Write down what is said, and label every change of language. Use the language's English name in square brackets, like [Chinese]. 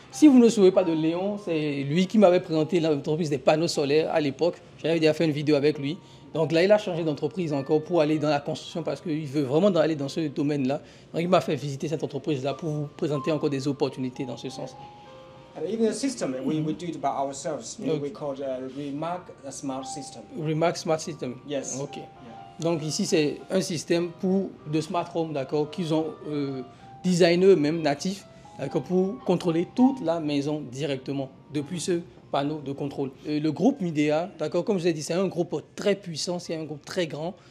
[French] Si vous ne souvenez pas de Léon, c'est lui qui m'avait présenté l'entreprise des panneaux solaires à l'époque. J'avais déjà fait une vidéo avec lui. Donc là, il a changé d'entreprise encore pour aller dans la construction parce qu'il veut vraiment aller dans ce domaine-là. Donc, il m'a fait visiter cette entreprise-là pour vous présenter encore des opportunités dans ce sens. [English] And even the system, we do it by ourselves. We call Remark Smart System. Remark Smart System. Yes. Ok. Yeah. [French] Donc ici, c'est un système de smart home, d'accord, qu'ils ont designé eux-mêmes, natifs, d'accord, pour contrôler toute la maison directement depuis ce panneau de contrôle. Le groupe Midea, d'accord, comme je vous ai dit, c'est un groupe très puissant, c'est un groupe très grand.